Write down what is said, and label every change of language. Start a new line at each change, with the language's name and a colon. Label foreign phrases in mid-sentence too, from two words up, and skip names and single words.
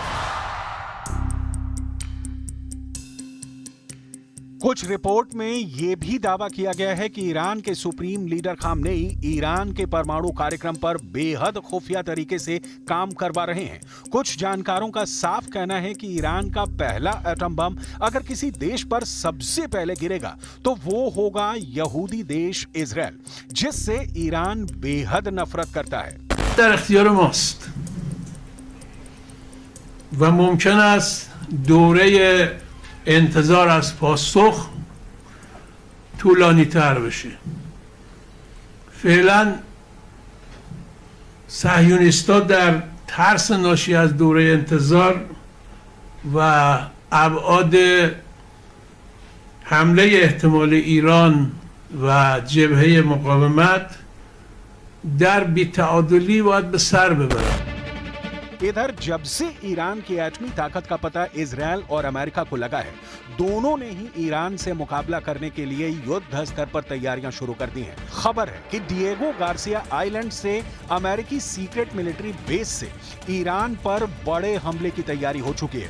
Hindi: कुछ रिपोर्ट में यह भी दावा किया गया है कि ईरान के सुप्रीम लीडर खामनेई ईरान के परमाणु कार्यक्रम पर बेहद खुफिया तरीके से काम करवा रहे हैं। कुछ जानकारों का साफ कहना है कि ईरान का पहला
English: atom bomb
Hindi: अगर किसी देश पर सबसे पहले गिरेगा तो वो होगा यहूदी देश इजराइल, जिससे ईरान बेहद नफरत करता है।
Persian: در اختیار ماست و ممکن است دوره انتظار از پاسخ طولانی تر بشه. فعلا صهیونیست‌ها در ترس ناشی از دوره انتظار و ابعاد حمله احتمال ایران و جبهه مقاومت در بی‌تعادلی باید به سر ببرند.
Hindi: इधर जब से ईरान की एटमी ताकत का पता इजराइल और अमेरिका को लगा है, दोनों ने ही ईरान से मुकाबला करने के लिए युद्ध स्तर पर तैयारियां शुरू कर दी हैं। खबर है कि डिएगो गार्सिया आइलैंड से अमेरिकी
English: secret military base
Hindi: से ईरान पर बड़े हमले की तैयारी हो चुकी है।